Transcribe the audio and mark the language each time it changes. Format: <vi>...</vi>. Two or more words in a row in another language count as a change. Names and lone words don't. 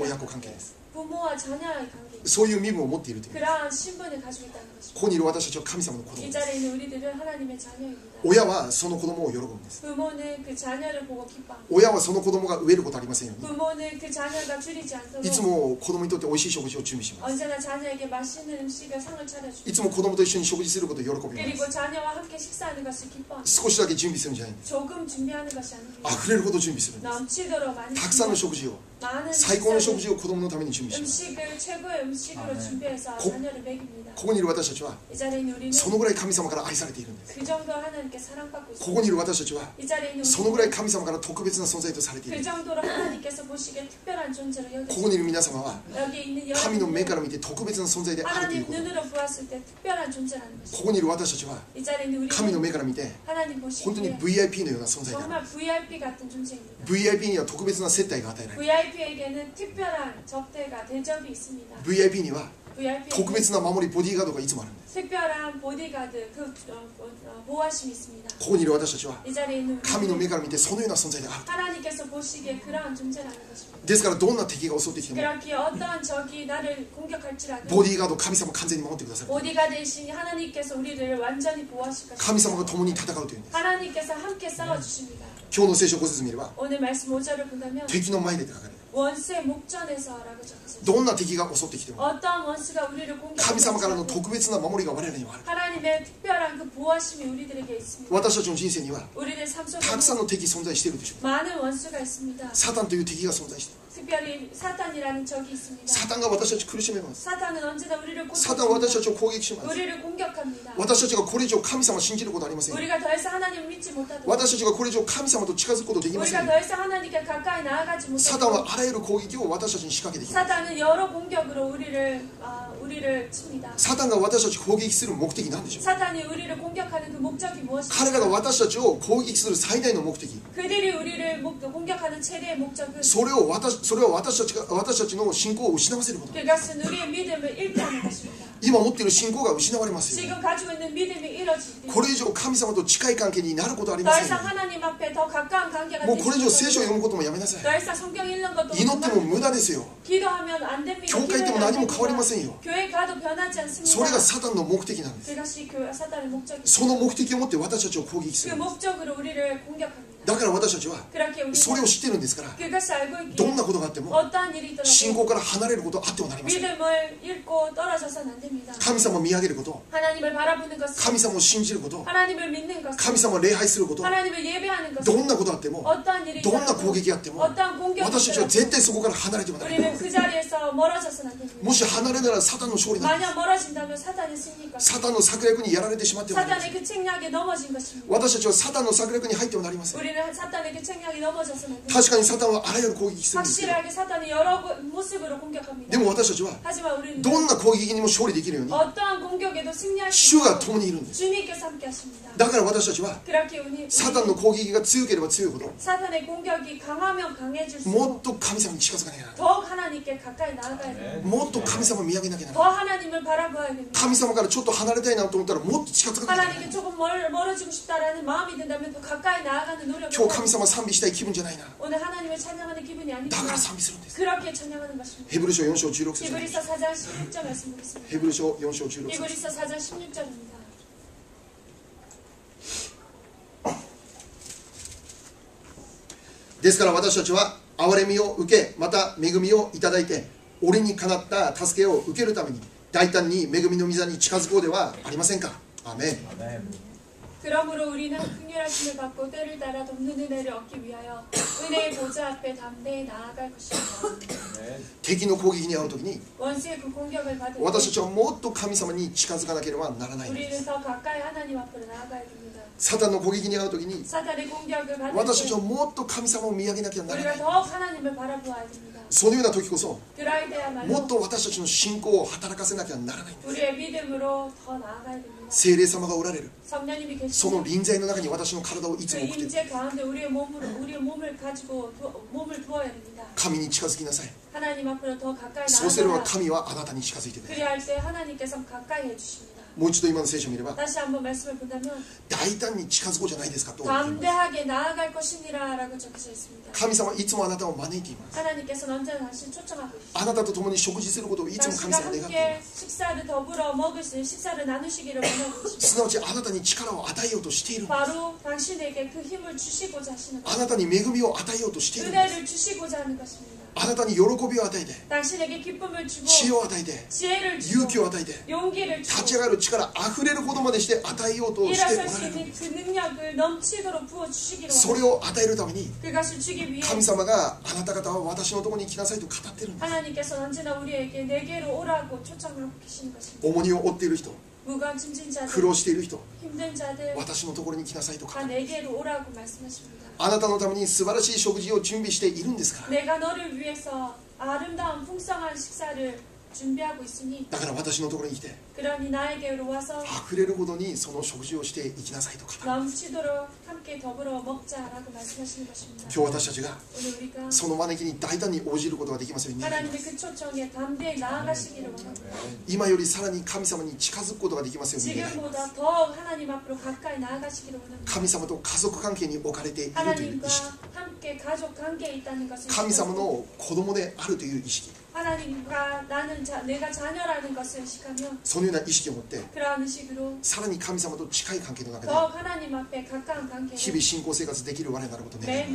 <ja>親子関係です。</ja> <ko>부모와 자녀의 관계,</ko> <ja>そういう身分を持っているという。</ja> <ko>그러한 신분을 가지고 있다는</ko> <ja>こ</ja> <ko>것입니다.</ko> <ja>こにいる私たちは神様の子供</ja> <ko>이</ko> <ja>です。</ja> <ko>자리에 있는 우리들은 하나님의 자녀입니다.</ko> <ja>親はその子供を喜ぶんです。</ja> <ko>부모는 그 자녀를 보고 기뻐합니다.</ko> <ja>親はその子供が飢えることありませんように、</ja> <ko>부모는 그 자녀가 줄이지</ko> <ja>いつ</ja> <ko>않도록</ko> <ja>も子供にとって美味しい食事を準備します。</ja> <ko>언제나 자녀에게 맛있는 음식을 상을</ko> <ja>い</ja> <ko>차려주고</ko> <ja>つも子供と一緒に食事することを喜びま</ja> <ko>그리고</ko> <ja>す。</ja> <ko>자녀와 함께 식사하는 것을 기뻐합니다.</ko> <ja>少しだけ準備するんじゃないんです。</ja> <ko>조금 준비하는 것이 아닙니다.</ko> <ja>溢れるほど準備するんです。</ja> <ko>넘치도록 많이</ko> <ja>たくさんの</ja> <ko>준비하고</ko> <ja>食事を、</ja> <ko>많은</ko> <ja>最高の食</ja> <ko>식사를,</ko> <ja>事を子供のために準備します。</ja> <ko>음식을 최고의 음식으로 아멘. 준비해서 고- 자녀를 먹입니다.</ko> <ja>ここにいる私たちは</ja> <ko>이 자리에 있는 우리는</ko> <ja>そのぐらい神様から愛されているんです。</ja> <ko>그 정도 하나님께 사랑받고</ko> <ja>こ</ja> <ko>있습니다.</ko> <ja>こにいる私たちは</ja> <ko>이 자리에 있는</ko> <ja>そのぐらい</ja> <ko>우리는</ko> <ja>神様から特別な存在とされてい</ja> <ko>그</ko> <ja>る。</ja> <ko>정도로 하나님께서 보시기에 특별한 존재로</ko> <ja>こ</ja> <ko>여기십니다.</ko> <ja>こにいる皆様は</ja> <ko>여기 있는</ko> <ja>神の目か</ja> <ko>여러분은</ko> <ja>ら見て特別な存在であるという</ja> <ko>하나님</ko> <ja>こと。</ja> <ko>눈으로 보았을 때 특별한 존재라는</ko> <ja>こ</ja> <ko>것입니다.</ko> <ja>こにいる私たちは</ja> <ko>이 자리에 있는</ko> <ja>神の</ja> <ko>우리는</ko> <ja>目から見て</ja> <ko>하나님</ko> <ja>本当に</ja> <ko>보시기에</ko> <ja>VIP のような存在である。</ja> <ko>정말 VIP 같은 존재입니다.</ko> <ja>VIP には特別な接待が与えられる。</ja> <ko>VIP에게는 특별한 접대가 대접이 있습니다.</ko> <ja>VIP には</ja> <ko>VIP에게는</ko> <ja>特別な守りボディーガードがいつもあるんです。</ja> <ko>특별한 보디가드, 보호하심이 있습니다.</ko> <ja>ここにいる私たちは</ja> <ko>이 자리에 있는</ko> <ja>神の</ja> <ko>우리는</ko> <ja>目から見てそのような存在である。</ja> <ko>하나님께서 보시기에 그러한 존재라는 것입니다.</ko> <ja>ですからどんな敵が襲ってきても</ja> <ko>그렇기에 어떠한 적이 나를 공격할지라도</ko> <ja>ボディーガード神様完全に守ってくださる。</ja> <ko>보디가드이신 하나님께서 우리를 완전히 보호하실</ko> <ja>神様が</ja> <ko>것입니다.</ko> <ja>共に戦うというんです。</ja> <ko>하나님께서 함께 싸워주십니다.</ko> <ja>今日の聖書ご説見れば</ja> <ko>오늘 말씀 5절을 본다면</ko> <ja>敵の前でって書かれる。</ja> <ko>원수의 목전에서라고 적혀있습니다.</ko> <ja>どんな敵が襲ってきても</ja> <ko>어떠한 원수가 우리를</ko> <ja>神様からの</ja> <ko>공격할지라도</ko> <ja>特別な守りが我々にはある。</ja> <ko>하나님의 특별한 그 보호하심이 우리들에게 있습니다.</ko> <ja>私たちの人生には</ja> <ko>우리들 삶</ko> <ja>たくさん</ja> <ko>속에</ko> <ja>の敵存在しているでしょう。</ja> <ko>많은 원수가 있습니다.</ko> <ja>サタンという敵が存在している。</ja> <ko>특별히 사탄이라는 적이 있습니다.</ko> <ja>サタンが私たち苦しめます。</ja> <ko>사탄은 언제나 우리를</ko> <ja>サタンは私た</ja> <ko>공격합니다.</ko> <ja>ちを攻撃します。</ja> <ko>우리를 공격합니다.</ko> <ja>私たちがこれ以上神様を信じることはありません。</ja> <ko>우리가 더 이상 하나님을 믿지 못하도록</ko> <ja>私たちがこれ以上神様と近づくことできませ</ja> <ko>우리가</ko> <ja>ん。</ja> <ko>더 이상 하나님께 가까이 나아가지</ko> <ja>サタンは</ja> <ko>못하도록</ko> <ja>あらゆる攻撃を私たちに仕掛けてきます。</ja> <ko>사탄은 여러 공격으로 우리를 칩니다.</ko> <ja>サタンが私たちを攻撃する目的なんでしょう。</ja> <ko>사탄이 우리를 공격하는 그 목적이</ko> <ja>彼らが</ja> <ko>무엇입니까?</ko> <ja>私たちを攻撃する最大の目的、</ja> <ko>그들이 우리를 공격하는 최대의 목적은</ko> <ja>それは私たちの信仰を失わせること。</ja> <ko>그것은 우리의 믿음을 잃게 하는 것입니다.</ko> <ja>今持っている信仰が失われますよ。</ja> <ko>지금 가지고 있는 믿음이 잃어질 때</ko> <ja>これ以上神様と近い関係になることはありま</ja> <ko>더</ko> <ja>せんよ。</ja> <ko>이상 하나님 앞에 더 가까운 관계가</ko> <ja>もうこれ以上聖書を</ja> <ko>되지</ko> <ja>読むこともやめなさい。</ja> <ko>더 이상 성경 읽는 것도</ko> <ja>祈っても無駄</ja> <ko>그만.</ko> <ja>ですよ。</ja> <ko>기도하면 안 됩니다.</ko> <ja>教会行っても何も変わりませんよ。</ja> <ko>교회 가도 변하지</ko> <ja>それが</ja> <ko>않습니다.</ko> <ja>サタンの目的なんです。</ja> <ko>그것이 사탄의 목적입니다.</ko> <ja>その目的を持って私たちを攻撃す</ja> <ko>그</ko> <ja>る。</ja> <ko>목적으로 우리를 공격합니다.</ko> <ja>だから私たちは</ja> <ko>그렇게</ko> <ja>それを</ja> <ko>우리가</ko> <ja>知ってるんですから、</ja> <ko>그것을 알고</ko> <ja>どん</ja> <ko>있기에</ko> <ja>なことがあっても</ja> <ko>어떠한 일이</ko> <ja>信</ja> <ko>있더라도</ko> <ja>仰から離れることはあってはなりません。</ja> <ko>믿음을 잃고 떨어져서는 안 됩니다.</ko> <ja>神様を見上げること、</ja> <ko>하나님을 바라보는 것,</ko> <ja>神様を信じること、</ja> <ko>하나님을 믿는 것,</ko> <ja>神様を礼拝すること、</ja> <ko>하나님을 예배하는 것,</ko> <ja>どんなことあっても、</ja> <ko>어떠한 일이</ko> <ja>どんな攻</ja> <ko>있더라도</ko> <ja>撃あっても、</ja> <ko>어떠한 공격이</ko> <ja>私たちは</ja> <ko>있더라도</ko> <ja>絶対そこから離れてはなりません。</ja> <ko>우리는 그 자리에서 멀어져서는 안 됩니다.</ko> <ja>もし離れならサタンの勝利なんです。</ja> <ko>만약 멀어진다면 사탄의 승리가</ko> <ja>サタンの策略にやられてしまってはなりません。</ja> <ko>사탄의 그 책략에 넘어진 것입니다.</ko> <ja>私たちはサタンの策略に入ってはなりません。</ja> <ko>우리는 사탄의 그 책략에 넘어져서는 안 됩니다.</ko> <ja>確かにサタンはあらゆる攻撃するんですけど、</ja> <ko>확실하게 사탄이 여러 모습으로 공격합니다.</ko> <ja>でも私たちは</ja> <ko>하지만 우리는</ko> <ja>どんな攻撃にも勝利できるように</ja> <ko>어떠한 공격에도 승리할 수</ko> <ja>主が</ja> <ko>있도록</ko> <ja>共にいるんです。</ja> <ko>주님께서 함께 하십니다.</ko> <ja>だから私たちは</ja> <ko>그렇게 우리</ko> <ja>サタンの攻撃が強ければ強いほど</ja> <ko>사탄의 공격이 강하면</ko> <ja>も</ja> <ko>강해질수록</ko> <ja>っと神様に近づかなきゃならない。</ja> <ko>더욱 하나님께 가까이 나아가야 됩니다.</ko> <ja>もっと神様を見上げなきゃなら</ja> <ko>더</ko> <ja>ない。</ja> <ko>하나님을 바라보아야 됩니다.</ko> <ja>神様からちょっと離れたいなと思ったらもっと近づかなきゃならない。</ja> <ko>하나님께 조금 멀어지고 싶다라는 마음이 든다면 더 가까이 나아가는 노력을</ko> <ja>今日神</ja> <ko>해야</ko> <ja>様賛美したい気分じゃないな。</ja> <ko>오늘 하나님을 찬양하는 기분이</ko> <ja>だ</ja> <ko>아닙니다.</ko> <ja>から賛美するんです。</ja> <ko>그렇게 찬양하는 것입니다.</ko> <ja>ヘブル書4章16節。</ja> <ko>히브리서 4장 16절 말씀 보겠습니다.</ko> <ja>ヘブル書4章16節。</ja> <ko>히브리서 4장 16절입니다.</ko> <ja>ですから私たちは憐れみを受け、また恵みをいただいて、折にかなった助けを受けるために大胆に恵みの御座に近づこうではありませんか。アーメン。</ja> <ko>그러므로 우리는 긍휼하심을 받고 때를 따라 돕는 은혜를 얻기 위하여 은혜의 보좌 앞에 담대히 나아갈 것입니다.</ko> <ja>敵の攻撃に遭う時に</ja> <ko>원수의 그 공격을 받을</ko> <ja>私</ja> <ko>때</ko> <ja>たちはもっと神様に近づかなければならないんです</ja> <ko>우리는 더 가까이 하나님 앞으로 나아가야 됩니다.</ko> <ja>サタンの攻撃に遭う時に</ja> <ko>사탄의 공격을 받을</ko> <ja>私た</ja> <ko>때</ko> <ja>ちはもっと神様を見上げなきゃならな</ja> <ko>우리가</ko> <ja>い</ja> <ko>더욱 하나님을 바라보아야 됩니다.</ko> <ja>そのような時こそ</ja> <ko>그럴</ko> <ja>も</ja> <ko>때야말로</ko> <ja>っと私たちの信仰を働かせなきゃならないんです</ja> <ko>우리의 믿음으로 더 나아가야 됩니다.</ko> <ja>聖霊様がおられる</ja> <ko>성령님이</ko> <ja>その</ja> <ko>계시면</ko> <ja>臨在の中に私の体をい</ja> <ko>그</ko> <ja>つも送って</ja> <ko>임재 가운데 우리의 몸을 가지고 몸을 두어야 됩니다.</ko> <ja>神に近づきなさい</ja> <ko>하나님 앞으로 더 가까이</ko> <ja>そうすれば</ja> <ko>나아가야</ko> <ja>神はあなたに近づいてくれる</ja> <ko>그리할 때 하나님께서 가까이 해주십니다.</ko> <ja>もう一度今の聖書を見れば</ja> <ko>다시 한번 말씀을 본다면</ko> <ja>大胆に近づこうじゃないですかと言います</ja> <ko>담대하게 나아갈 것이니라 라고 적혀져 있습니다.</ko> <ja>神様はいつもあなたを招いています</ja> <ko>하나님께서는 언제나 당신을 초청하고 있습니다.</ko> <ja>あなたと共に食事することをいつも神</ja> <ko>당신과</ko> <ja>様は願っていま</ja> <ko>함께 식사를 더불어 먹으실 식사를 나누시기를 원하고</ko> <ja>す</ja> <ko>계십니다.</ko> <ja>すなわちあなたに力を与えようとしているんです</ja> <ko>바로 당신에게 그 힘을 주시고자 하시는</ko> <ja>あ</ja> <ko>것,</ko> <ja>なたに恵みを与えようとしているんです</ja> <ko>은혜를 주시고자 하는 것입니다.</ko> <ja>あなたに喜びを与えて</ja> <ko>당신에게 기쁨을 주고</ko> <ja>知恵を与えて</ja> <ko>지혜를</ko> <ja>勇気</ja> <ko>주고</ko> <ja>を与えて</ja> <ko>용기를</ko> <ja>立ち</ja> <ko>주고</ko> <ja>上がる力あふれるほどまでして与えようとしてお</ja> <ko>일어설 수</ko> <ja>られる</ja> <ko>있는 그 능력을 넘치도록 부어주시기를</ko> <ja>それ</ja> <ko>원합니다.</ko> <ja>を与えるために</ja> <ko>그것을 주기 위해</ko> <ja>神様があなた方は私のところに来なさいと語ってるんです</ja> <ko>하나님께서 언제나 우리에게 내게로 오라고 초청을 하고 계시는 것입니다.</ko> <ja>重荷を負っている人</ja> <ko>무거운 짐진</ko> <ja>苦</ja> <ko>자들,</ko> <ja>労している人</ja> <ko>힘든 자들</ko> <ja>私のところに来なさいと語</ja> <ko>다</ko> <ja>る</ja> <ko>내게로 오라고 말씀하십니다.</ko> <ja>あなたのために素晴らしい食事を準備しているんですから</ja> <ko>내가 너를 위해서 아름다운 풍성한 식사를 준비하고 있으니</ko> <ja>だから私のところに来て</ja> <ko>그러니 나에게로 와서</ko> <ja>溢れるほどにその食事をしていきなさいと語る</ja> <ko>넘치도록 함께 더불어 먹자라고 말씀하시는 것입니다.</ko> <ja>今日私たちが</ja> <ko>오늘 우리가</ko> <ja>その招きに大胆に応じることができますように願いま</ja> <ko>하나님의</ko> <ja>す</ja> <ko>그 초청에 담대히 나아가시기를 원합니다.</ko> <ja>今よりさらに神様に近づくことができますように願います</ja> <ko>지금보다 더욱 하나님 앞으로 가까이 나아가시기를 원합니다.</ko> <ja>神様と家族関係に置かれているという</ja> <ko>하나님과</ko> <ja>意識</ja> <ko>함께 가족 관계에 있다는 것을</ko> <ja>神様</ja> <ko>인식하고</ko> <ja>の子供であるという意識</ja> <ko>하나님과 내가 자녀라는 것을 인식하며</ko> <ja>そのような意識を持って</ja> <ko>그러한 의식으로</ko> <ja>さらに神様と近い関係の中で</ja> <ko>더욱 하나님 앞에 가까운</ko> <ja>日</ja> <ko>관계를</ko> <ja>々信仰生活できる我なることを願いま</ja>